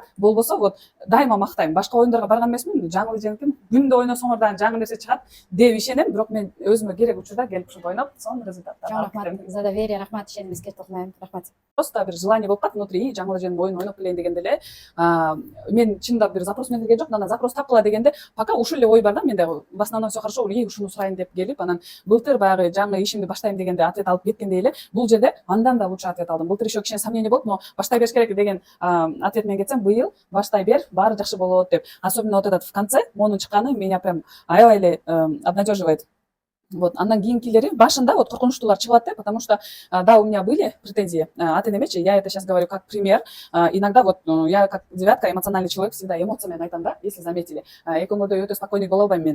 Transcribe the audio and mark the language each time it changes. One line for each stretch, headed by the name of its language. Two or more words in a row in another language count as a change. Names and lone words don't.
Kyrgyz: Болбосо вот дайыма мактайм. Башка оюндарга барган эмесмин, жаңы эженики күндө ойносоңор дагы жаңы нерсе чыгат деп ишенем, бирок мен өзүмө керек учурда келип ушинтип ойноп, сонун результаттар алып Рахмат келем.
Russian: за доверие,
Kyrgyz: рахмат ишенимиңизге токмайм. Рахмат. Просто бир желание болуп калат внутри, жаңы эженин оюнун ойноп келейин дегенде эле мен чындап бир запрос менен келген жок, анан запрос тапкыла дегенде пока ушул эле ой бар да менде.
Russian: В основном все хорошо,
Kyrgyz: ушуну сурайын деп келип, анан былтыр баягы жаңы ишимди баштайм дегенде ответ алып кеткендей эле бул жерде андан да
Russian: лучше ответ
Kyrgyz: алдым. Былтыр
Russian: еще кичине сомнение
Kyrgyz: болуп, но баштай бериш керек деген ответ менен кетсем, быйыл баштай бер, баары жакшы болот деп.
Russian: Особенно вот этот в конце
Kyrgyz: монун чыкканы
Russian: меня прям
Kyrgyz: аябай эле
Russian: обнадеживает.
Kyrgyz: Вот, андан кийинкилери башында вот коркунучтуулар чыгат да,
Russian: потому что да, у меня были претензии от энемечи, я это сейчас говорю как пример. Иногда вот я как девятка, эмоциональный человек, всегда эмоциями
Kyrgyz: айтам да,
Russian: если заметили.
Kyrgyz: Экөөңөрдөй өтө спокойный боло албайм мен.